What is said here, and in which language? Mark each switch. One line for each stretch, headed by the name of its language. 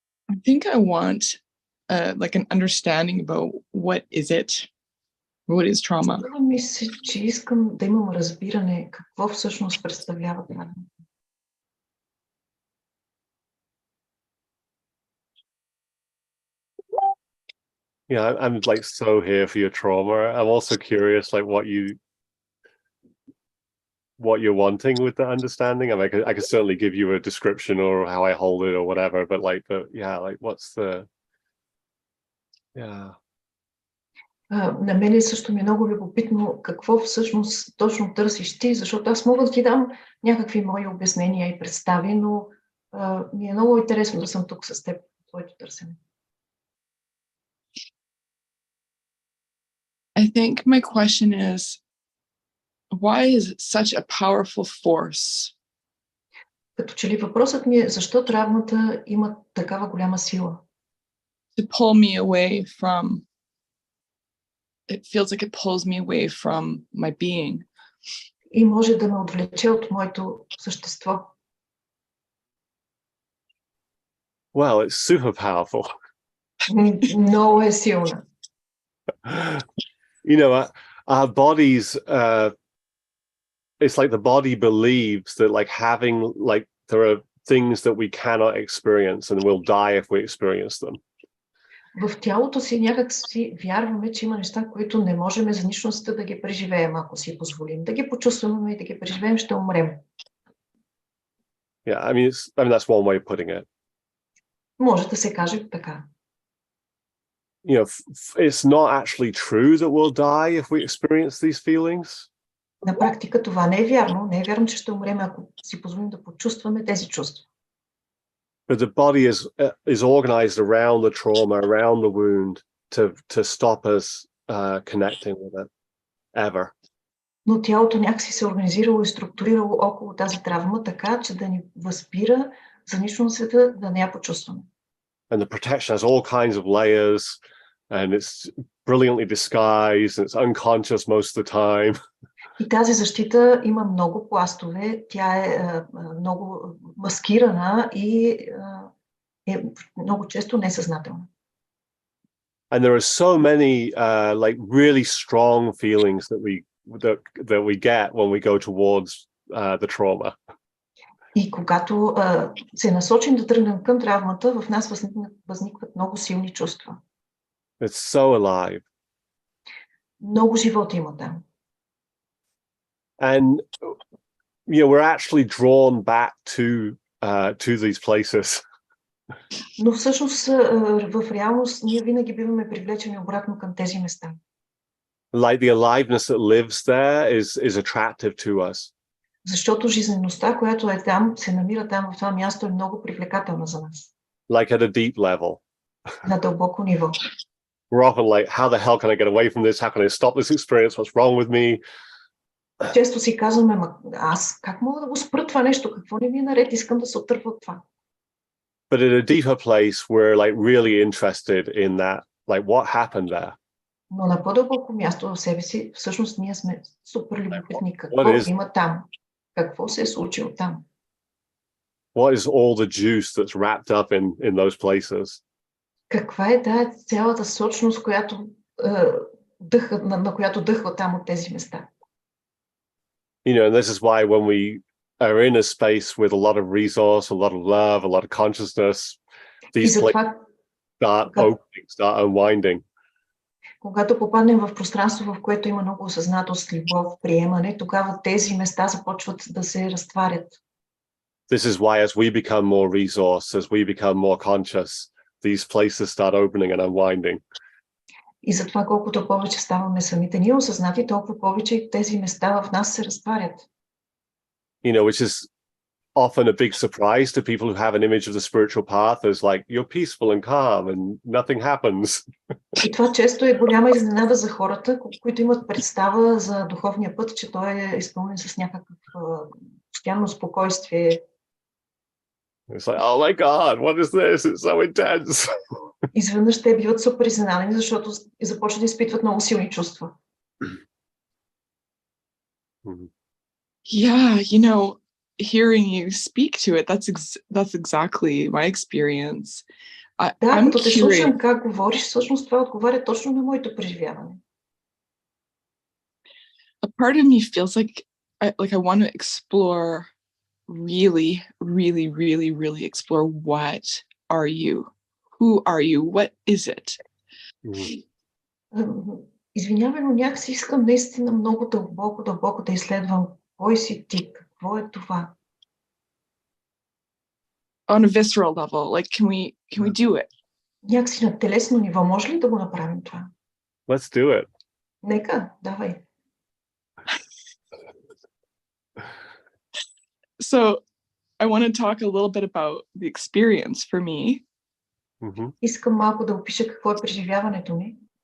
English: I think I want like an understanding about what is it? What is trauma?
Bulgarian: Мисля, че искам да имам разбиране какво всъщност представлява травма.
English: Yeah, I'm like so here for your trauma. I'm also curious, like what you're wanting with the understanding. I mean, I could certainly give you a description or how I hold it or whatever, but yeah, like what's the, yeah.
Bulgarian: На мен също ми е много любопитно какво всъщност точно търсиш ти, защото аз мога да ти дам някакви мои обяснения и представи, но ми е много интересно да съм тук с теб, твоето търсене.
English: I think my question is, why is it such a powerful force
Bulgarian: Като че ли въпросът ми е защо травмата има такава голяма сила?
English: To pull me away from, it feels like it pulls me away from my being.
Bulgarian: И може да ме отвлече от моето същество.
English: Well, it's super powerful.
Bulgarian: Много е силна.
English: You know, our bodies, it's like the body believes that like having, like there are things that we cannot experience and we'll die if we experience them.
Bulgarian: В тялото си някак си вярваме, че има неща, които не можем за нищо да ги преживеем, ако си позволим. Да ги почувстваме и да ги преживеем, ще умрем.
English: Yeah, I mean, that's one way of putting it.
Bulgarian: Може да се каже така.
English: You know, it's not actually true that we'll die if we experience these feelings.
Bulgarian: На практика това не е вярно. Не е вярно, че ще умрем, ако си позволим да почувстваме тези чувства.
English: But the body is organized around the trauma, around the wound, to stop us connecting with it ever.
Bulgarian: Но тялото някакси се организирало и структурирало около тази травма, така че да ни възпира за нищо на света да не я почувстваме.
English: And the protection has all kinds of layers, and it's brilliantly disguised, and it's unconscious most of the time.
Bulgarian: И тази защита има много пластове, тя е много маскирана и е много често несъзнателна.
English: And there are so many like really strong feelings that we get when we go towards the trauma.
Bulgarian: И когато се насочим да тръгнем към травмата, в нас възникват много силни чувства.
English: It's so alive.
Bulgarian: Много живот има там.
English: And you know, we're actually drawn back to these places.
Bulgarian: Но всъщност в реалност ние винаги биваме привлечени обратно към тези места.
English: Like the aliveness that lives there is attractive to us.
Bulgarian: Защото жизнеността, която е там, се намира там в това място, е много привлекателна за нас.
English: Like at a deep level.
Bulgarian: На дълбоко ниво.
English: We're often like, how the hell can I get away from this? How can I stop this experience? What's wrong with me?
Bulgarian: Често си казваме, аз как мога да го спра това нещо? Какво не ми е наред? Искам да се отърва от това.
English: But at a deeper place, we're like really interested in that, like what happened there.
Bulgarian: Но на по-дълбоко място в себе си, всъщност ние сме супер любопитни. Какво има там? Какво се е случило там?
English: What is all the juice that's wrapped up in those places?
Bulgarian: Каква е цялата сочност, която на която дъхва там от тези места?
English: You know, and this is why when we are in a space with a lot of resource, a lot of love, a lot of consciousness, these places start opening, start unwinding.
Bulgarian: Когато попаднем в пространство, в което има много осъзнатост, любов, приемане, тогава тези места започват да се разтварят.
English: This is why as we become more resource, as we become more conscious, these places start opening and unwinding.
Bulgarian: И затова колкото повече ставаме самите ние осъзнати, толкова повече тези места в нас се разтварят.
English: You know, which is often a big surprise to people who have an image of the spiritual path as like you're peaceful and calm and nothing happens.
Bulgarian: И това често е голяма изненада за хората, които имат представа за духовния път, че той е изпълнен с някакъв постоянно спокойствие.
English: It's like, oh my God, what is this? It's so intense.
Bulgarian: Изведнъж те биват супер изненадани, защото започват да изпитват много силни чувства.
English: Yeah, you know, hearing you speak to it, that's exactly my experience.
Bulgarian: Да, като те слушам как говориш, всъщност това отговаря точно на моето преживяване.
English: A part of me feels like I want to explore really explore what are you? Who are you? What is it?
Bulgarian: Извинявай, но някакси искам наистина много дълбоко да изследвам кой си ти, какво е това.
English: On a visceral level, like can we do it?
Bulgarian: Някакси на телесно ниво, може ли да го направим това?
English: Let's do it.
Bulgarian: Нека, давай.
English: So I want to talk a little bit about the experience for me.
Bulgarian: Искам малко да опиша какво е преживяването ми.